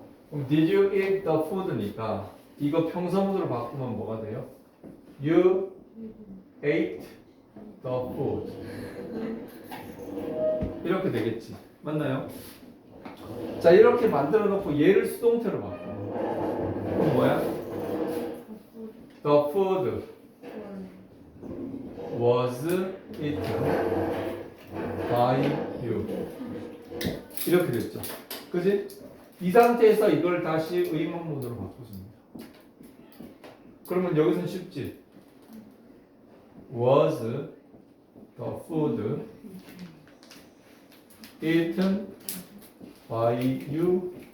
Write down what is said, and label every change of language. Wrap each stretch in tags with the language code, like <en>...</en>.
<ko>그럼</ko> <en>Did you eat the food</en> <ko>니까 이거 평서문으로 바꾸면 뭐가 돼요?</ko> <en>You ate the food.</en> <ko>이렇게 되겠지. 맞나요? 자, 이렇게 만들어 놓고 얘를 수동태로 바꿔. 그럼 뭐야?</ko> <en>The food was eaten by you.</en> <ko>이렇게 됐죠. 그지? 이 상태에서 이걸 다시 의문문으로 바꿔줍니다. 그러면 여기서는 쉽지?</ko> <en>Was the food eaten by you?</en>